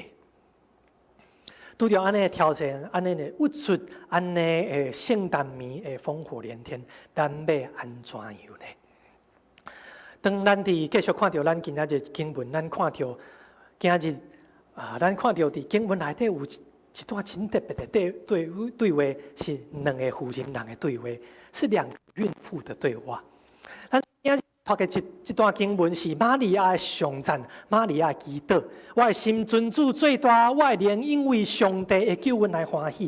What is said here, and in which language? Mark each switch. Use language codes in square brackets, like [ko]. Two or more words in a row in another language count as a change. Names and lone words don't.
[nan] 拄着安尼的挑战，安尼的物质，安尼的圣诞暝的烽火连天，咱要安怎样呢？当咱继续看到咱今仔日经文，咱看到伫经文内底有一段真特别的对话，是2个妇人人的对话，是2个孕妇的对话。咱今仔读的这段经文是玛利亚的颂赞，玛利亚的祈祷。我的心尊主最大，我的灵因为上帝的救恩来欢喜。